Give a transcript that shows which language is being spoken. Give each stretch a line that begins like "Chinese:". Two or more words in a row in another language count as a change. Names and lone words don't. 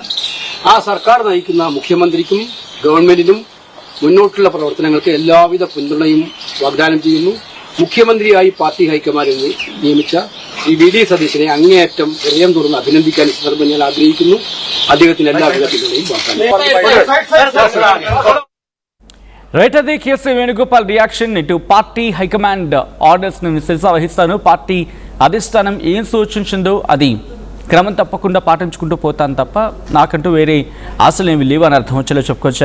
Malayalam: ആ സർക്കാർ നയിക്കുന്ന മുഖ്യമന്ത്രിക്കും ഗവൺമെന്റിനും മുന്നോട്ടുള്ള പ്രവർത്തനങ്ങൾക്ക് എല്ലാവിധ പിന്തുണയും വാഗ്ദാനം ചെയ്യുന്നു. മുഖ്യമന്ത്രിയായി
English: party high command
Malayalam: നിയമിച്ച ശ്രീ വി.ഡി. സതീശനെ അങ്ങേയറ്റം ഹൃദയം തുറന്ന് അഭിനന്ദിക്കാൻ ഈ സന്ദർഭം ഞാൻ ആഗ്രഹിക്കുന്നു. അദ്ദേഹത്തിന് എല്ലാവിധ പിന്തുണയും വാഗ്ദാനം.
Telugu: రైట్, అది కేసీ వేణుగోపాల్ రియాక్షన్. ఇటు
English: party high command
Telugu: ఆర్డర్స్ని శిరసా వహిస్తాను, పార్టీ అధిష్టానం ఏం సూచించిందో అది క్రమం తప్పకుండా పాటించుకుంటూ పోతాను తప్ప నాకంటూ వేరే ఆశలు ఏమి లేవు అని అర్థం వచ్చేలా చెప్పుకొచ్చారు.